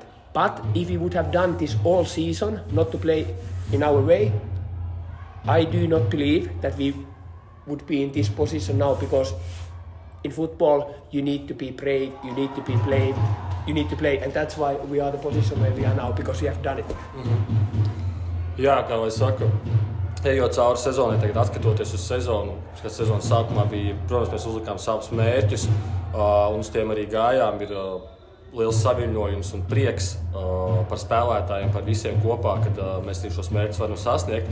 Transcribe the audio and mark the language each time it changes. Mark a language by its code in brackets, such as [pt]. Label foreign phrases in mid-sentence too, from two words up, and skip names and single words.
[en] But if we would have done this all season, not to play in our way, I do not believe that we would be in this position now, because in football you need to be brave, you need to play, and that's why we are the position where we are now, because we have done it. [lv] Jā, kā lai saka, ejot cauri sezonai, tagad atskatoties uz sezonu, kad sezonas sākumā bija, protams, mēs uzlikām savus mērķus, un uz tiem arī gājām. Ir liels saviņojums un prieks par spēlētājiem, par visiem kopā, kad mēs šos mērķus varam sasniegt.